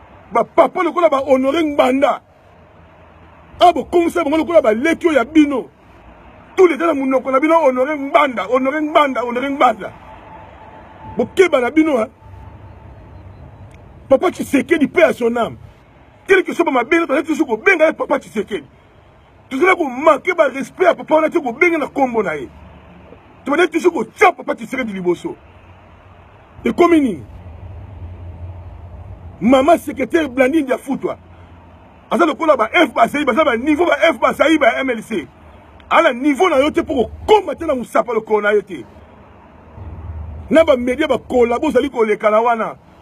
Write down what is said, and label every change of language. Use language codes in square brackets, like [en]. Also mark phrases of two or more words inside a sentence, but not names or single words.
[ln] Ba papa lokola ba Honoré Ngbanda. Ah, bo komisa bango lokola ba leki oyo ya bino. [fr] Tous les temps [ln] na monoko na bino, Honoré Ngbanda, Honoré Ngbanda, Honoré Ngbanda. Bo keba na bino, hein. Papa Tshisekedi, [fr] paix à son âme. Quel que soit ma belle, on a toujours [ln] ko benga [fr] Papa Tshisekedi. [ln] Tozala ko manquer ba respect à papa, [fr] on a toujours [ln] ko benga na kombo na ye. [fr] Tu vas toujours ko tcha Papa Tshisekedi liboso. Et comme nini? [ln] Maman secrétaire Blandine Diafutwa. Aza lokola ba F Basayi, baza ba niveau ba F Basayi, ba M L C. Ala niveau na yo te po ko koma te na musapa lokolo na yo te. Na ba media ba kolabo ozali koleka na wana.